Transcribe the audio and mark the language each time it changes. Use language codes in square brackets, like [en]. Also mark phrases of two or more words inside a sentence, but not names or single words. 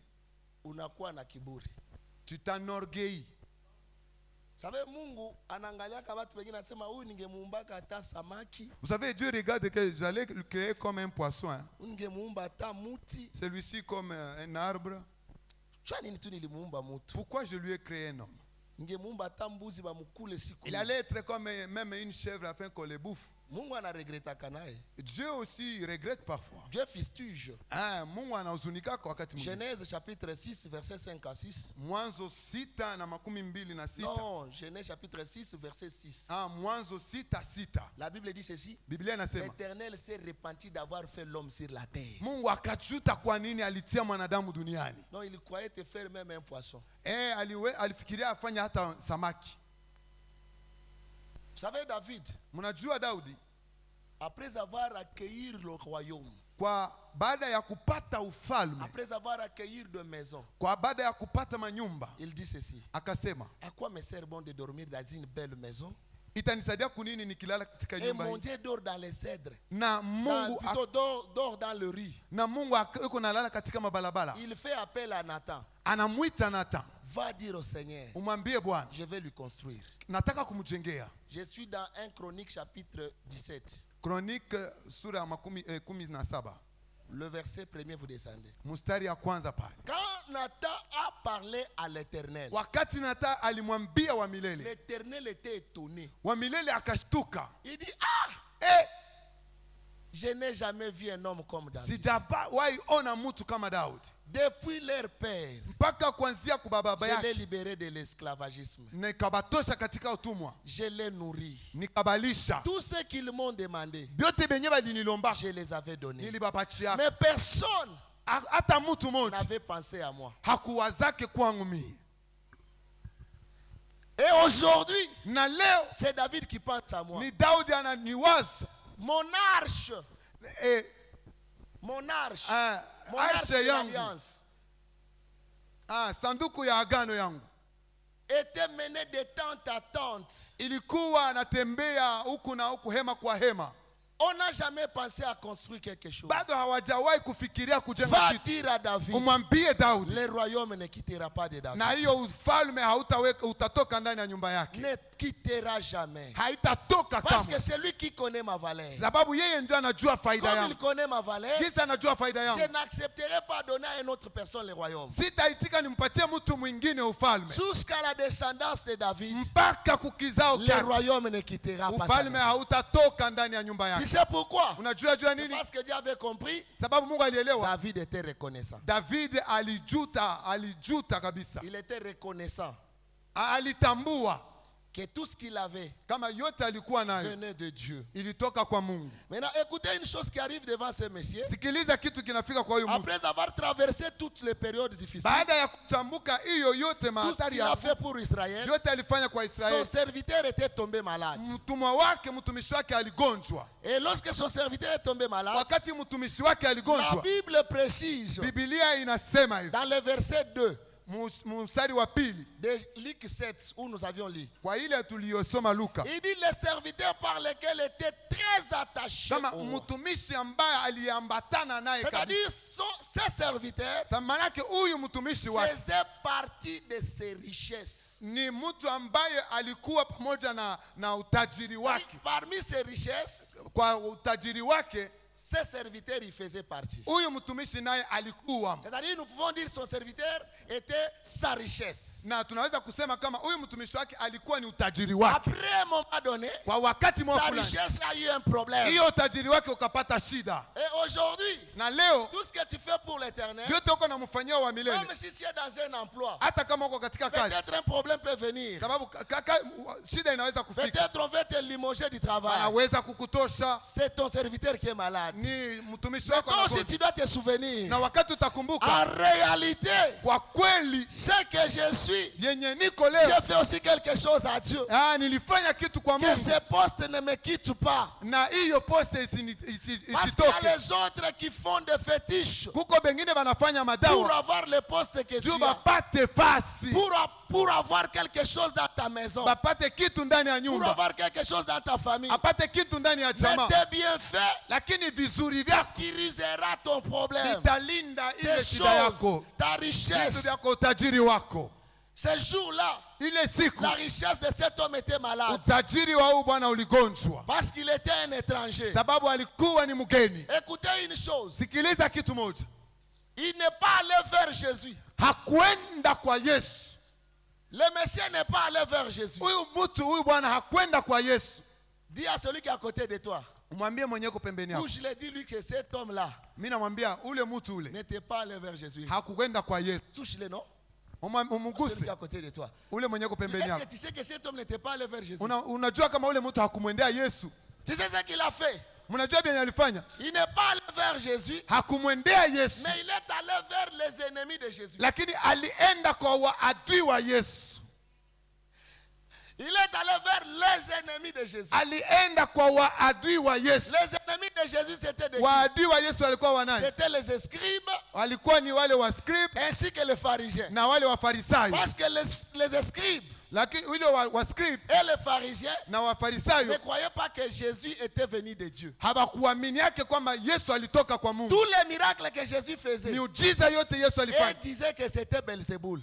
[sw] unakuwa na kiburi. [fr] tu t'enorgueillis. [sw] Sabe Mungu anaangaliaka watu wengine anasema huyu ningemuumbaka hata samaki, [fr] Vous savez, Dieu regarde que j'allais le créer comme un poisson. Hein. [sw] ningemuumba hata muti. [fr] Celui-ci comme un arbre. [sw] Chwa nini tu nilimuumba mutu. [fr] Pourquoi je lui ai créé un homme? [sw] Ningemuumba hata mbuzi bamukule siku. [fr] Il allait être comme même une chèvre afin qu'on le bouffe. [sw] Mungu anaregretaka naye. [fr] Dieu aussi regrette parfois. Dieu fustige. [sw] Ah, Mungu anahuzunika kwa wakati mwingine. [fr] Genèse chapitre 6 verset 5 à 6. [sw] Mwanzo 6:26. [fr] Non, Genèse chapitre 6 verset 6. [sw] Ah, Mwanzo 6:6. [fr] La Bible dit ceci. [sw] Biblia inasema, [fr] L'Éternel s'est repenti d'avoir fait l'homme sur la terre. [sw] Mungu akajuta kwa nini alitia mwanadamu duniani. [fr] Non, il croyait te faire même un poisson. [sw] Alifikiria afanya hata samaki. [fr] Vous savez David, [sw] Mnajua Daudi, [fr] après avoir accueilli le royaume, [sw] kwa baada ya kupata ufalme, [fr] après avoir accueilli de maison, [sw] kwa baada ya kupata manyumba, [fr] il dit ceci. [sw] akasema, [fr] À quoi me sert bon de dormir dans une belle maison? [sw] itanisaidia kunini nikilala katika [fr] Et [sw] nyumba [fr] mon [sw] hii? [fr] Dieu dort dans les cèdres. [sw] Na Mungu [fr] Plutôt dort dans le riz. [sw] na Mungu yuko nalala katika mabalabala. [fr] Il fait appel à Nathan. [sw] Anamwita Nathan, [fr] Va dire au Seigneur, [sw] umwambie Bwana, [fr] je vais lui construire. [sw] nataka kumjengea. [fr] Je suis dans 1 Chronique chapitre 17. [sw] Chronique sura ya 17. [fr] Le verset premier, vous descendez. [sw] Mstari ya kwanza pale. [fr] Quand Nathan a parlé à l'Éternel, [sw] Wakati Nathan alimwambia wa milele, [fr] l'Éternel était étonné. [sw] wa milele akashtuka. [fr] Il dit, ah, Eh, je n'ai jamais vu un homme comme David. [sw] sijawahi ona mtu kama Daudi. [fr] Depuis leur père, [sw] Mpaka kuanzia kwa baba [fr] je l'ai [sw] yake [fr] libéré de l'esclavagisme. [sw] nikabatosha katika utumwa, [fr] Je l'ai nourri. [sw] nikabalisha. [fr] Tout ce qu'ils m'ont demandé, [sw] Vyote benye balinilomba [fr] je les avais donnés. [sw] nilibapatia. [fr] Mais personne [sw] Hata mtu mmoja [fr] n'avait pensé à moi. [sw] hakuwazake kwangu mimi. [fr] Et aujourd'hui, [sw] Na leo [fr] c'est David qui pense à moi. [sw] ni Daudi ananiwaza. [fr] Mon arche, Eh, mon arche, mon arche arche de [sw] yangu. [fr] l'alliance [sw] Sanduku ya agano yangu [fr] était menée de tente à tente. [sw] ilikuwa anatembea huku na huku, hema kwa hema. [fr] On n'a jamais pensé à construire quelque chose. [sw] Bado hawajawahi kufikiria kujenga [fr] Va [sw] kitu. [fr] dire à David, [sw] Umwambie Daudi, [fr] le royaume ne quittera pas de David. [sw] na hiyo ufalme utatoka ndani ya nyumba yake, [fr] Ne quittera jamais. [sw] haitatoka [fr] Parce [sw] kama, [fr] que c'est lui qui connaît ma valeur. [sw] sababu yeye ndio anajua faida [fr] Comme il [sw] yangu. [fr] connaît ma valeur, [sw] Kisa anajua faida [fr] je [sw] yangu, [fr] n'accepterai pas donner à une autre personne le royaume. [sw] sitaitika nimpatie mtu mwingine ufalme. [fr] Jusqu'à la descendance de David, [sw] Mpaka kukizao [fr] le [sw] kyake [fr] royaume ne quittera pas sa [sw] ufalme [fr] maison. [sw] hautatoka ndani ya nyumba [fr] Tu [sw] yake. [fr] sais pourquoi? [sw] Unajua jua [fr] C'est [sw] nini? [fr] parce que Dieu avait compris, [sw] Sababu Mungu alielewa. [fr] David était reconnaissant. [sw] David alijuta kabisa. [fr] Il était reconnaissant. [sw] alitambua [fr] que tout ce qu'il avait [sw] kama yote alikuwa nayo [fr] venait de Dieu. [sw] ilitoka kwa Mungu. [fr] Maintenant, écoutez une chose qui arrive devant ces messieurs. [sw] Sikiliza kitu kinafika kwa huyu mtu. [fr] Après avoir traversé toutes les périodes difficiles, [sw] Baada ya kutambuka hiyo yote [fr] tout ce [sw] mahatari [fr] qu'il a fait pour Israël, [sw] yote alifanya kwa [fr] son [sw] Israeli. [fr] serviteur était tombé malade. [sw] Mtumwa wake, mtumishi wake aligonjwa. [fr] Et lorsque son serviteur est tombé malade, [sw] Wakati mtumishi wake [fr] la [sw] aligonjwa, [fr] Bible précise [sw] Biblia inasema hivi [fr] dans le verset 2 [sw] mstari wa pili [fr] de Luc 7 où nous avions lu. [sw] kwa ile tuliyosoma Luka, [fr] Il dit les serviteurs par lesquels était très attaché [sw] kama [fr] au roi. [sw] mtumishi ambaye aliambatana naye kabisa. [fr] C'est-à-dire ses serviteurs [sw] Manake huyu mtumishi wake [fr] faisaient partie de ses richesses. [sw] ni mtu ambaye alikuwa pamoja na utajiri wake. [fr] Parmi ses richesses, [sw] Kwa utajiri wake [fr] ses serviteurs y faisaient partie. [sw] huyu mtumishi naye alikuwa, [fr] C'est-à-dire nous pouvons dire son serviteur était sa richesse. [sw] na tunaweza kusema kama huyu mtumishi wake alikuwa ni utajiri wake. [fr] Après un moment donné, [sw] Kwa wakati [fr] sa [sw] mmoja fulani [fr] richesse a eu un problème. [sw] hiyo utajiri wake ukapata shida, [fr] Et aujourd'hui, [sw] na leo [fr] tout ce que tu fais pour l'éternel, [sw] vyote uko namfanyia wa milele, [fr] même si tu es dans un emploi, [sw] hata kama uko katika kazi, [fr] peut-être un problème peut venir. [sw] sababu shida inaweza kufika, [fr] Peut-être on va te limoger du travail. [sw] anaweza kukutosha, [fr] C'est ton serviteur qui est malade. [sw] ni mtumishi [fr] Mais [sw] wako [fr] toi aussi, [sw] anagonjwa. [fr] tu dois te souvenir. [sw] Na wakati [fr] En [sw] utakumbuka [fr] réalité, [sw] kwa kweli [fr] ce que je suis, [sw] yenye niko leo, [fr] j'ai fait aussi quelque chose à Dieu. [sw] nilifanya kitu kwa [fr] Que [sw] Mungu, [fr] ce poste ne me quitte pas. [sw] na hiyo poste [fr] Parce qu'il y [sw] isitoke. [fr] a les autres qui font des fétiches [sw] Kuko bengine banafanya [fr] pour [sw] madawa [fr] avoir le poste que tu [sw] juu [fr] as. [sw] bapate fasi, [fr] Pour avoir quelque chose dans ta maison. [sw] bapate kitu ndani ya [fr] Pour [sw] nyumba, [fr] avoir quelque chose dans ta famille. [sw] apate kitu ndani ya [fr] Mais [sw] jamaa, [fr] tes bienfaits [sw] lakini vizuri vyako [fr] sécurisera ton problème. [sw] vitalinda ile [fr] Tes [sw] shida [fr] choses, [sw] yako, [fr] ta [sw] vitu [fr] richesse. [sw] vyako, utajiri wako. [fr] Ce jour-là, [sw] Ile siku [fr] la richesse de cet homme était malade. [sw] utajiri wa huyu bwana uligonjwa, [fr] Parce qu'il était un étranger. [sw] sababu alikuwa ni mgeni. [fr] Écoutez une chose. [sw] Sikiliza kitu moja, [fr] Il n'est pas allé vers Jésus. [sw] hakwenda kwa Yesu. [fr] Le Messie n'est pas allé vers Jésus. [sw] Huyu bwana hakwenda kwa Yesu. [fr] Dis à celui qui est à côté de toi. [sw] Mwambie mwenye uko pembeni yako. [fr] Où je l'ai dit lui que cet homme-là [sw] Mimi namwambia ule mtu ule [fr] n'était pas allé vers Jésus. [sw] hakukwenda kwa Yesu. [fr] Touche-le, non? Celui [sw] Umuguse [fr] qui est à côté de toi. [sw] ule mwenye uko pembeni [fr] Est-ce que [sw] yako. [fr] tu sais que cet homme n'était pas allé vers Jésus? [sw] Unajua kama ule mtu hakumwendea Yesu? [fr] Tu sais ce qu'il a fait? [sw] Mnajua bien alifanya? [fr] Il n'est pas allé vers Jésus, [sw] Hakumwendea Yesu, [fr] mais il est allé vers les ennemis de Jésus. [sw] lakini alienda kwa waadui wa Yesu. [fr] Il est allé vers les ennemis de Jésus. [sw] Alienda kwa waadui wa Yesu. [fr] Les ennemis de Jésus, c'était des [sw] Waadui wa Yesu walikuwa wanani? [fr] C'était les scribes [sw] Walikuwa ni wale wa scribe [fr] ainsi que les pharisiens. [sw] na wale wa farisayo. [fr] Parce que les scribes [sw] Lakini wale wa scribe [fr] et les pharisiens [sw] na wafarisayo [fr] ne croyaient pas que Jésus était venu de Dieu. [sw] hawakuamini yake kwamba Yesu alitoka kwa Mungu. [fr] Tous les miracles que Jésus faisait, [sw] Miujiza yote Yesu [fr] ils [sw] alifanya, [fr] disaient que c'était Belzéboul.